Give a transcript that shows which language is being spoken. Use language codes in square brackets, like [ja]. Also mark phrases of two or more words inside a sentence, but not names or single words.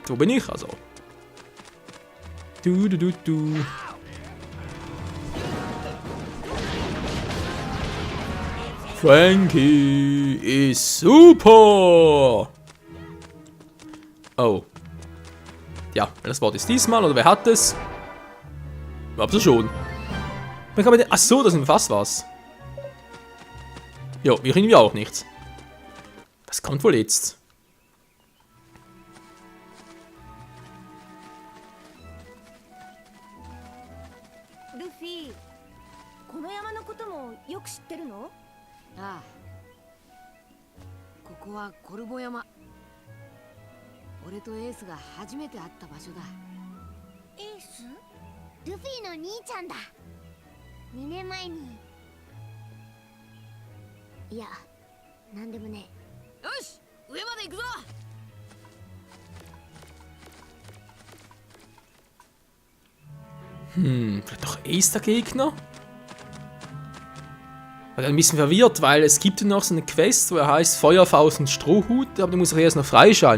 [de] Wo bin ich? Also. Frankie ist super! Oh. Ja, das Wort ist diesmal, oder wer hat es? Glaubst du schon? Achso, das sind fast was. Jo, wir kriegen auch nichts. Das kommt wohl jetzt. [ja] Luffy, この山のこともよく知ってるの？ああ。ここはコルボ山。俺とエースが初めて会った場所だ。エース？ルフィの兄ちゃんだ。2年前に。いや、なんでもね。よし、上まで行くぞ。 [de] Vielleicht doch Ace der Gegner? Ich bin ein bisschen verwirrt, weil es gibt ja noch so eine Quest, wo er heißt Feuerfaust und Strohhut, aber die muss ich erst noch freischalten.